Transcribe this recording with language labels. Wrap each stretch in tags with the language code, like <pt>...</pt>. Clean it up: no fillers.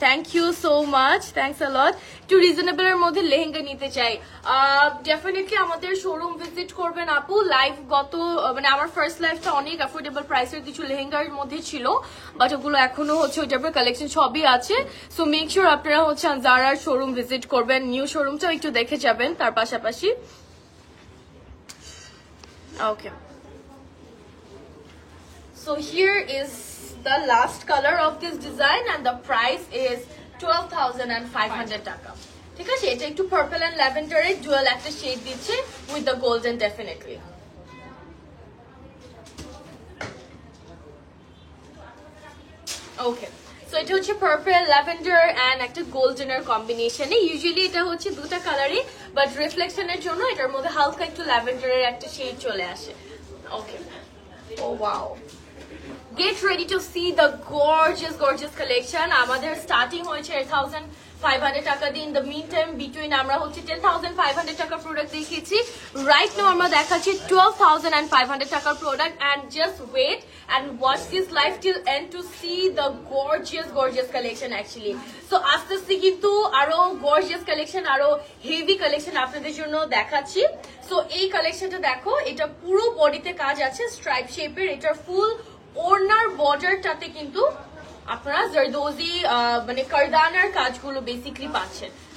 <en>Thank you so much, thanks a lot.</en> <bn>একটু reasonable এর মধ্যে লেহেঙ্গা নিতে চাই, ডেফিনেটলি আমাদের শোরুম ভিজিট করবেন আপু। লাইভ গত মানে আমার ফার্স্ট লাইফটা অনেক অ্যাফোর্ডেবল প্রাইসের কিছু লেহেঙ্গার মধ্যে ছিল, বাট ওগুলো এখনো হচ্ছে ওই টাইপের কালেকশন সবই আছে। সো মেক শিওর আপনারা হচ্ছে জারার শোরুম ভিজিট করবেন, নিউ শোরুমটাও একটু দেখে যাবেন তার পাশাপাশি।</bn> <en>Okay, so here is the last color of this design and the price is 12,500</en> <bn>টাকা, ঠিক আছে। এটা একটু পার্পল এন্ড ল্যাভেন্ডারের ডুয়াল একটা শেড দিচ্ছে</bn> <en>with the golden definitely.</en> <bn>Okay, so এটা হচ্ছে পার্পল, ল্যাভেন্ডার এন্ড একটা গোল্ডেনের কম্বিনেশনে। ইউজুয়ালি এটা হচ্ছে দুটো কালারই, বাট রিফ্লেকশনের জন্য এটার মধ্যে হালকা একটু ল্যাভেন্ডারের একটা শেড চলে আসে।</bn> <en>Okay, oh wow, get ready to see the gorgeous collection.</en> <bn>আমাদের স্টার্টিং হয়েছে 8,500 টাকা দিয়ে।</bn> <en>in the meantime between</en> <bn>আমরা হচ্ছে 10,500 টাকার প্রোডাক্ট দেখিয়েছি। রাইট নাও আমরা দেখাচ্ছি 12,500 টাকার product.</bn> <en>And just wait and watch this live till end to see the gorgeous collection actually.</en> <bn>So আস্তে আস্তে কিন্তু আরো গর্জিয়াস কালেকশন, আরো হেভি কালেকশন আপনাদের জন্য দেখাচ্ছি। সো এই কালেকশনটা দেখো, এটা পুরো বডিতে কাজ আছে স্ট্রাইপ শেপের। এটার ফুল ওড়নার বর্ডারটাতে কিন্তু আপনারা জারদোজি মানে কারদানার কাজগুলো বেসিক্যালি পাচ্ছেন।</bn>